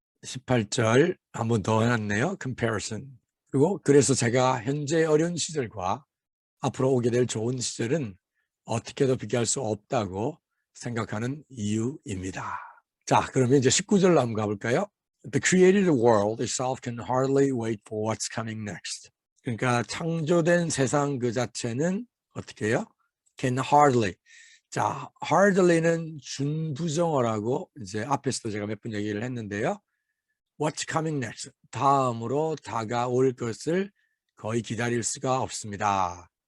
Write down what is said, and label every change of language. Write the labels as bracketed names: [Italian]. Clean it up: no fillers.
[Korean] 18절 한 번 더 해놨네요. comparison. 그리고 그래서 제가 현재 어려운 시절과 앞으로 오게 될 좋은 시절은 어떻게도 비교할 수 없다고 생각하는 이유입니다. 자, 그러면 이제 19절로 한번 가볼까요? [English] The created world itself can hardly wait for what's coming next. [Korean] 그러니까 창조된 세상 그 자체는 어떻게 해요? [English] Can hardly. [Korean] 자, hardly는 준부정어라고 이제 앞에서도 제가 몇 번 얘기를 했는데요. [English] What's coming next? [Korean] 다음으로 다가올 것을 거의 기다릴 수가 없습니다.